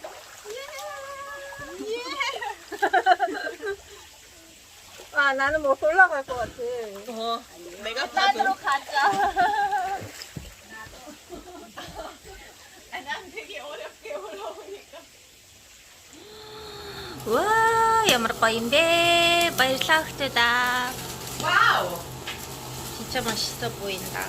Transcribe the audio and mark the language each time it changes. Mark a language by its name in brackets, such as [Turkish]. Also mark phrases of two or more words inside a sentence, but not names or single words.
[Korean] 아, 나는 뭐 올라갈 것 같아. 내가 나으로 가자. 난 되게 어렵게 올라오니까. 와, [Mongolian] ямар гоё юм бэ? баярлалаа хүмүүстаа. [Korean] 와우. 진짜 맛있어 보인다.